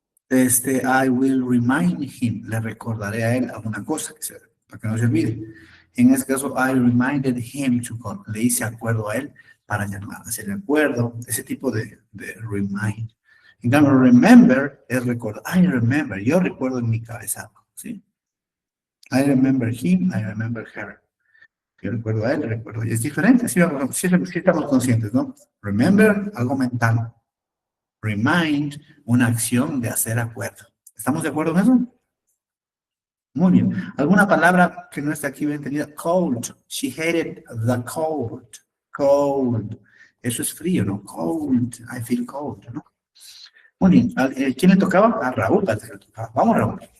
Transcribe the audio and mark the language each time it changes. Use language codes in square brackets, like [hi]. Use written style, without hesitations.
[en] I will remind him, [es] le recordaré a él alguna cosa para que no se olvide. En este caso, [en] I reminded him to call, [es] le hice acuerdo a él para llamar, hacerle acuerdo, ese tipo de remind. En cambio, remember es recordar, [en] I remember, [es] yo recuerdo en mi cabeza, ¿sí? [en] I remember him, I remember her. [es] Yo recuerdo a él, recuerdo, y es diferente, sí estamos conscientes, ¿no? Remember, algo mental. Remind, una acción de hacer acuerdo. ¿Estamos de acuerdo en eso? Muy bien. ¿Alguna palabra que no está aquí bien entendida? Cold. [en] She hated the cold. [es] Cold. Eso es frío, ¿no? Cold. [en] I feel cold, [es] ¿no? Muy bien. ¿Quién le tocaba? A Raúl. Vamos, Raúl.